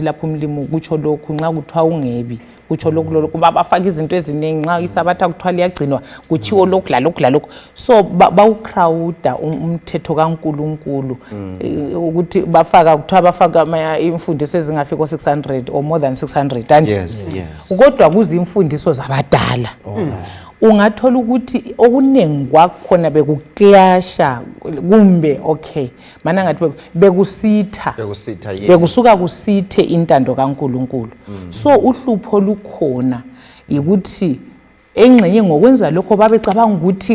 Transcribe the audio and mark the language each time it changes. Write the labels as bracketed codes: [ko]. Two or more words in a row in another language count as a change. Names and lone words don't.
[nd] lapho umlimo kutsho lokhu nxa kuthiwa ungebi kutsho lokhu kuba bafaka izinto eziningi nxa isabatha kuthiwa liyagcinwa kutshiwo lokhu lalokhu so bawucrowda umthetho kaNkulunkulu ukuthi bafaka bafaka imfundiso ezingafika 600 [en] or more than 600 and [nd] kodwa kuzimfundiso zabadala ungathola ukuthi okunengi kwakhona bekuklasha kumbe mana ngathi bekusitha bekusuka kusithe intando kaNkulunkulu so uhlupho lukhona ukuthi engxenye ngokwenza lokho babecabanga ukuthi